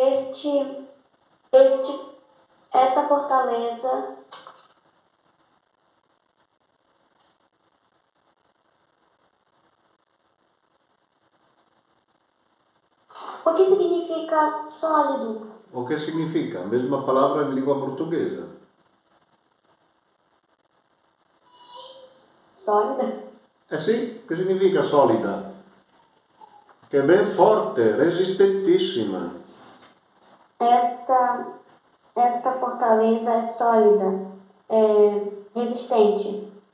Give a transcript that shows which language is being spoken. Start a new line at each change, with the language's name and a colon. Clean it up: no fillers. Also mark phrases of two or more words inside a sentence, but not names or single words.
Portuguese: Esta fortaleza O que significa sólido? O que significa? A mesma palavra em língua portuguesa. Sólida?
Italian: Sì, che significa solida? Che è ben forte, resistentissima.
Portuguese: Esta fortaleza é sólida, é resistente.